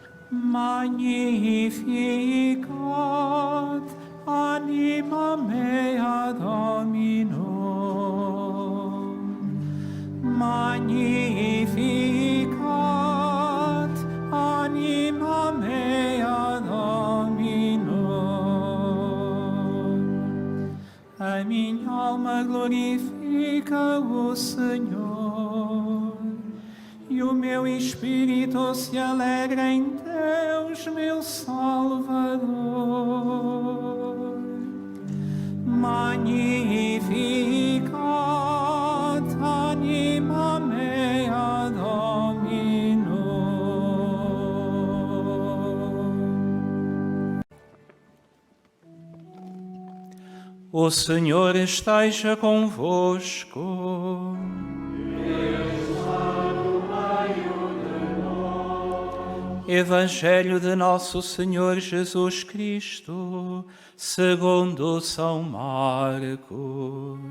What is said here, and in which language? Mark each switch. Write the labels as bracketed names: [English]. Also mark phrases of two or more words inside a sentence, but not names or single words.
[Latin] Magnificat anima mea Domino. Magnificat anima mea Domino. [Portuguese] A minha alma glorifica o Senhor, e o meu espírito se alegra em Deus, meu Salvador. [Latin] Magnificat anima mea Domino. [Portuguese] O Senhor esteja convosco. Evangelho de Nosso Senhor Jesus Cristo, segundo São Marcos.